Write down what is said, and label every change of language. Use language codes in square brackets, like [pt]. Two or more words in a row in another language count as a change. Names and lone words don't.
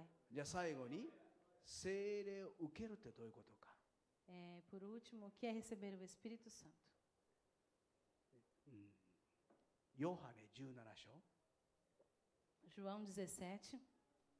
[ja] じゃあ最後に聖霊を受けるってどういうことか。 [pt] Por último, o que é receber o Espírito Santo? [ja] ヨハネ17章 [pt] João 17,